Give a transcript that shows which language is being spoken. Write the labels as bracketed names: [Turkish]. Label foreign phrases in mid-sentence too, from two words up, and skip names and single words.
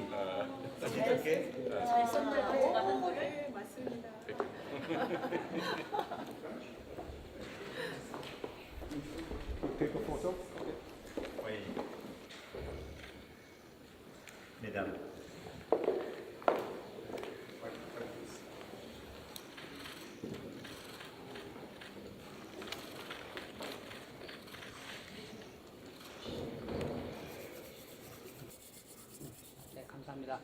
[French] C'est ok. [Korean] 네, 맞습니다. [French] Quelques photos. Oui. Mesdames. [Korean] 네, 감사합니다.